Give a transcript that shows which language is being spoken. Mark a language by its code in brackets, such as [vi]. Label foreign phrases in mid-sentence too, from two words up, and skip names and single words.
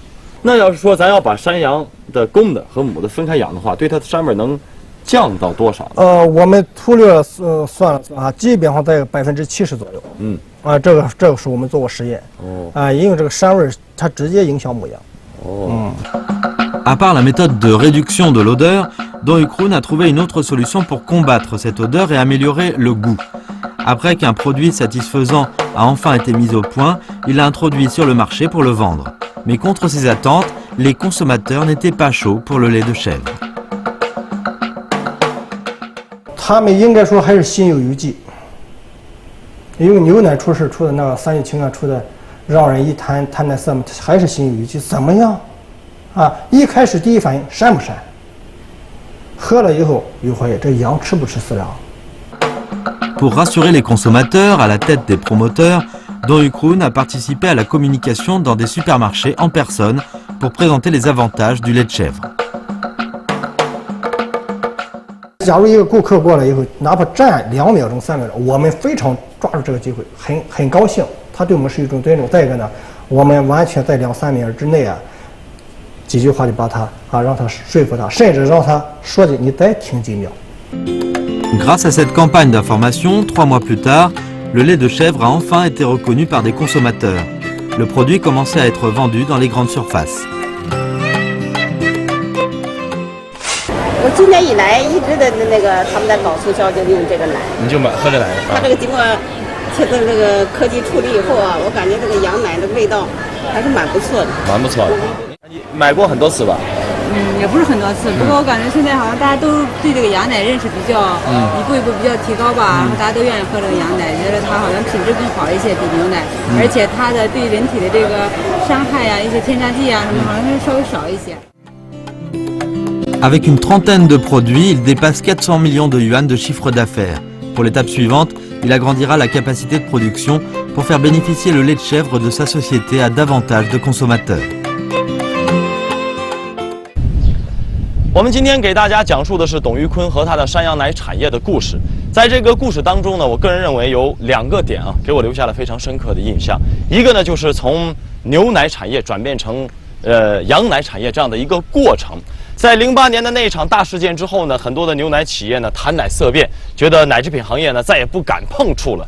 [zh] 那要是说咱要把山羊的公的和母的分开养的话，对它的膻味能降到多少呢？我们粗略算了算啊，基本上在70%左右。这个是我们做过实验。因为这个膻味它直接影响母羊。 [fr] À part la méthode de réduction de l'odeur, Don Ukroon a trouvé une autre solution pour combattre cette odeur et améliorer le goût. Après qu'un produit satisfaisant a enfin été mis au point, il l'a introduit sur le marché pour le vendre. Mais contre ses attentes, les consommateurs n'étaient pas chauds pour le lait de chèvre. [zh] 他们应该说还是心有余悸，因为牛奶出事出的那个三聚氰胺出的，让人一谈那色嘛，还是心有余悸。怎么样？一开始第一反应膻不膻？喝了以后又怀疑这羊吃不吃饲料。 [fr] Pour rassurer les consommateurs, à la tête des promoteurs, Don Ukroon a participé à la communication dans des supermarchés en personne pour présenter les avantages du lait de chèvre. [zh] 假如一个顾客过来以后，哪怕站2秒钟、3秒钟，我们非常抓住这个机会，很高兴，他对我们是一种尊重。再一个呢，我们完全在2、3秒之内几句话就把他让他说服他，甚至让他说的你再听几秒。 [fr] Grâce à cette campagne d'information, 3 mois plus tard, le lait de chèvre a enfin été reconnu par des consommateurs. Le produit commençait à être vendu dans les grandes surfaces. [zh] 我今年以来一直的那个他们在搞促销，就用这个奶。你就喝这奶的？它这个经过现在这个科技处理以后啊，我感觉这个羊奶的味道还是蛮不错的。蛮不错的。你买过很多次吧？也不是很多次，不过我感觉现在好像大家都对这个羊奶认识比较，一步一步比较提高吧，然后大家都愿意喝这个羊奶，觉得它好像品质更好一些比牛奶，而且它的对人体的这个伤害呀、一些添加剂啊什么，好像是稍微少一些。 [fr] Avec une trentaine de produits, il dépasse 400 millions de yuan de chiffre d'affaires. Pour l'étape suivante, il agrandira la capacité de production pour faire bénéficier le lait de chèvre de sa société à davantage de consommateurs. [zh] 我们今天给大家讲述的是董玉坤和他的山羊奶产业的故事。在这个故事当中呢，我个人认为有2个点啊，给我留下了非常深刻的印象。一个呢，就是从牛奶产业转变成羊奶产业这样的一个过程。在08年的那一场大事件之后呢，很多的牛奶企业呢谈奶色变，觉得奶制品行业呢再也不敢碰触了。